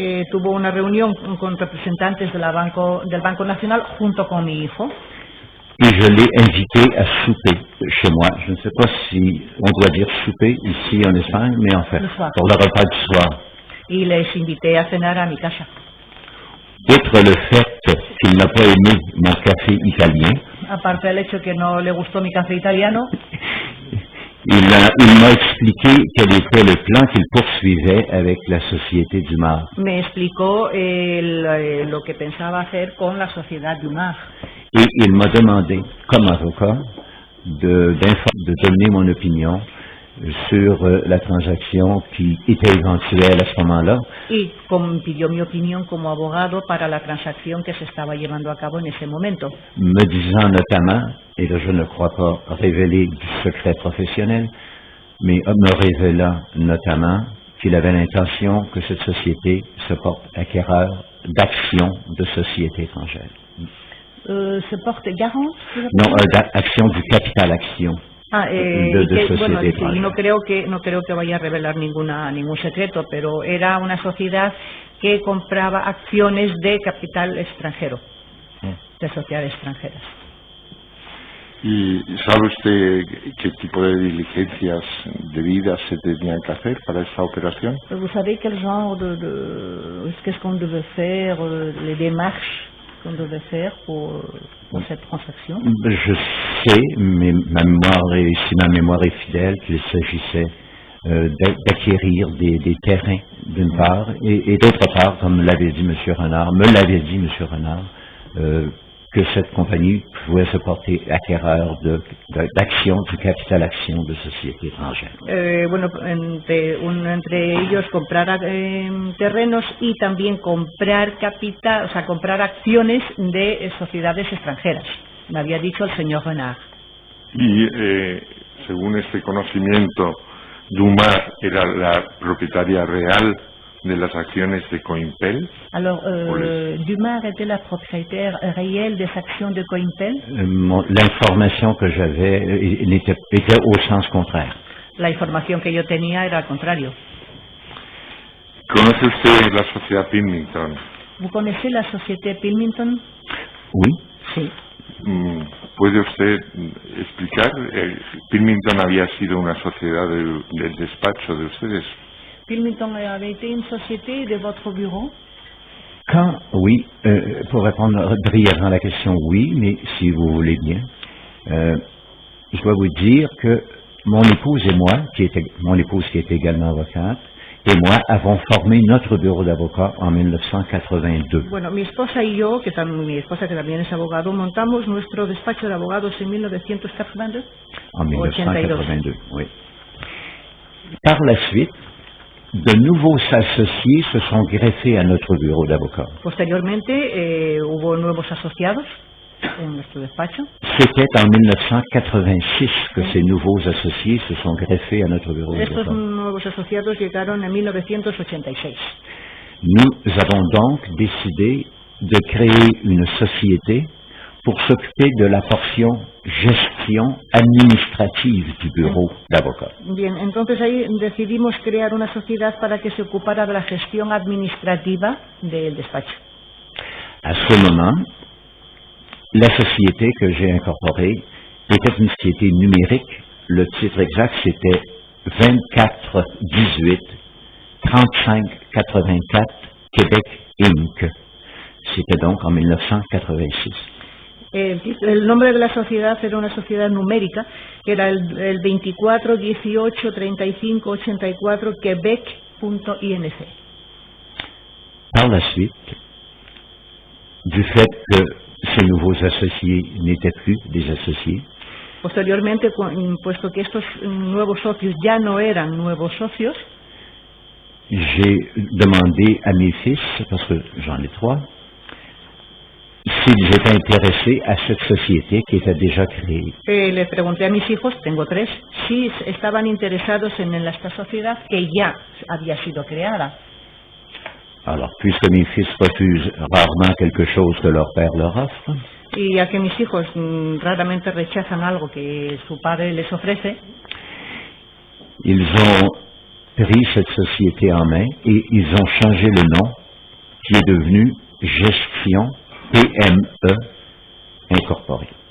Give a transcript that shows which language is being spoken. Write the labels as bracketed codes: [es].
[es] Tuvo una reunión con representantes del Banco Nacional junto con mi hijo. [fr] Et je l'ai invité à souper chez moi. Je ne sais pas si on doit dire souper ici en Espagne, mais en fait, pour le repas du soir. [es] Y les invité a cenar a mi casa. [fr] Outre le fait qu'il n'a pas aimé mon café italien, [es] aparte del hecho que no le gustó mi café italiano, [fr] il m'a expliqué quel était le plan qu'il poursuivait avec la société Dumar. [es] Me explicó lo que pensaba hacer con la sociedad Dumar. [fr] Et il m'a demandé, comme avocat, de donner mon opinion sur la transaction qui était éventuelle à ce moment-là. [es] Y pidió mi opinión como abogado para la transacción que se estaba llevando a cabo en ese momento. [fr] Me disant notamment, et là je ne crois pas révéler du secret professionnel, mais me révélant notamment qu'il avait l'intention que cette société se porte acquéreur d'actions de sociétés étrangères. Se porte garant? Non, action du capital action. de [es] bueno, [fr] société [es] sí, [fr] étrangère. [es] no creo que vaya a revelar ningún secreto, pero era una sociedad que compraba acciones de capital extranjero, de sociedades extranjeras. ¿Y sabe usted qué tipo de diligencias debidas se tenían que hacer para esta operación? [fr] Vous savez quel genre qu'est-ce qu'on devait faire, les démarches qu'on devait faire pour cette transaction? Je sais, mais si ma mémoire est fidèle, qu'il s'agissait d'acquérir des terrains d'une part, et d'autre part, comme me l'avait dit M. Renard, que cette compagnie pouvait se porter acquéreur d'actions, du capital action de sociétés étrangères. [es] Bueno, entre ellos comprar terrenos y también comprar capital, o sea, comprar acciones de sociedades extranjeras. Me había dicho el señor Renard. Y según este conocimiento, Dumas era la propietaria real de las acciones de Coinpel. [fr] Alors, Dumas était la propriétaire réelle des actions de Coinpel. L'information que j'avais était au sens contraire. [es] La información que yo tenía era al contrario. ¿Conoce usted la sociedad Pilmington? [fr] ¿Vous connaissez la société Pilmington? Oui. [es] Sí. ¿Puede usted explicar? Pilmington había sido una sociedad del despacho de ustedes. [fr] Pilmington avait été une société de votre bureau? Oui, pour répondre brièvement à la question, oui, mais si vous voulez bien, je dois vous dire que mon épouse et moi, mon épouse qui est également avocate, et moi avons formé notre bureau d'avocat en 1982. [es] Bueno, mi esposa y yo, mi esposa que también es abogado, montamos nuestro despacho de abogados en 1982. [fr] En 1982, oui. Par la suite, de nouveaux associés se sont greffés à notre bureau d'avocat. [es] Posteriormente, hubo nuevos asociados en nuestro despacho. [fr] C'était en 1986 que ces nouveaux associés se sont greffés à notre bureau d'avocat. [es] Estos nuevos asociados llegaron en 1986. [fr] Nous avons donc décidé de créer une société pour s'occuper de la portion gestion administrative du bureau d'avocat. [es] Bien, entonces ahí decidimos crear una sociedad para que se ocupara de la gestión administrativa del despacho. [fr] À ce moment, la société que j'ai incorporée était une société numérique. Le titre exact, c'était 2418 3584 Québec Inc. C'était donc en 1986. [es] El nombre de la sociedad era una sociedad numérica, que era el 24 18 35 84 Québec.inc. [fr] Par la suite, du fait que ces nouveaux associés n'étaient plus des associés, [es] posteriormente, puesto que estos nuevos socios ya no eran nuevos socios, [fr] j'ai demandé à mes fils, parce que j'en ai 3, s'ils étaient intéressés à cette société qui était déjà créée. [es] Le pregunté a mis hijos, tengo 3, si estaban interesados en esta sociedad que ya había sido creada. [fr] Alors, puisque mes fils refusent rarement quelque chose que leur père leur offre, [es] y ya que mis hijos raramente rechazan algo que su padre les ofrece, [fr] ils ont pris cette société en main et ils ont changé le nom qui est devenu Gestion PME Incorporée.